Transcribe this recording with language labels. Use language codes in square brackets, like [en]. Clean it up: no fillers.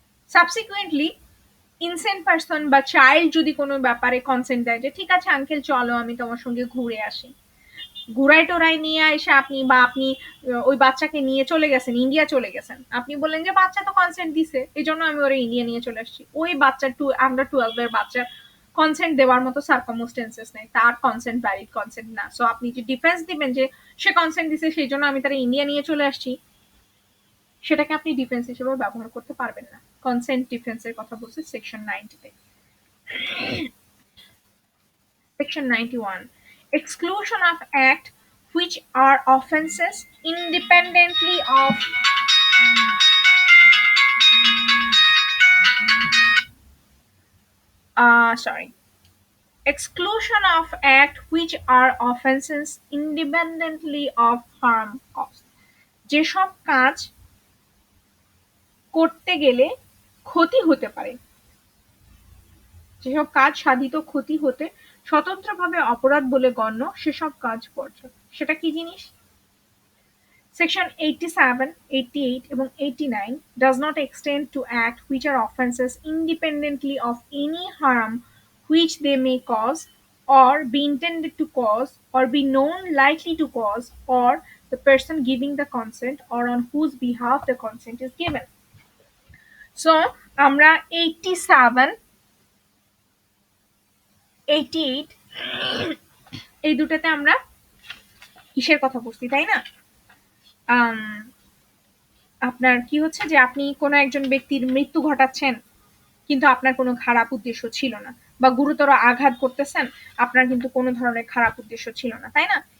[bn] Subsequently ইনসেন্ট person বা child যদি কোনো ব্যাপারে কনসেন্ট দেয় যে ঠিক আছে আঙ্কেল চলো আমি তোমার সঙ্গে ঘুরে আসি, ঘুরাই টোরাই নিয়ে এসে আপনি বা আপনি ওই বাচ্চাকে নিয়ে চলে গেছেন, ইন্ডিয়া চলে গেছেন, আপনি বললেন যে বাচ্চা তো কনসেন্ট দিছে এই জন্য আমি ওরা ইন্ডিয়া নিয়ে চলে আসছি, ওই বাচ্চা আন্ডার 12 এর বাচ্চার কনসেন্ট দেওয়ার মতো সার্কামস্টেন্সেস নেই, তার কনসেন্ট ভ্যালিড কনসেন্ট না। সো আপনি যে ডিফেন্স দিবেন যে সে কনসেন্ট দিছে সেই জন্য আমি তারা ইন্ডিয়া নিয়ে চলে আসছি, সেটাকে আপনি ডিফেন্স হিসেবে ব্যবহার করতে পারবেন না। কনসেন্ট ডিফেন্সের কথা বলছে সেকশন 90 তে। [en] Section 91. Exclusion of act which are offences independently of exclusion of act which are offences independently of harm caused. [bn] যেসব কাজ করতে গেলে ক্ষতি হতে পারে, যেসব কাজ সাধিত ক্ষতি হতে স্বতন্ত্রভাবে অপরাধ বলে গণ্য সেসব কাজ বর্জন। সেটা কি জিনিস? [en] Section 87, 88 এবং 89 does not extend to act which are offences independently of any harm which they may cause or be intended to cause or be known likely to cause or the person giving the consent or on whose behalf the consent is given. [bn] So আমরা 87, 88 এই দুটাতে আমরা কিসের কথা বলছি তাই না? আপনার কি হচ্ছে যে আপনি কোনো একজন ব্যক্তির মৃত্যু ঘটাচ্ছেন কিন্তু আপনার কোনো খারাপ উদ্দেশ্য ছিল না, বা গুরুতর আঘাত করতেছেন আপনার কিন্তু কোনো ধরনের খারাপ উদ্দেশ্য ছিল না, তাই না?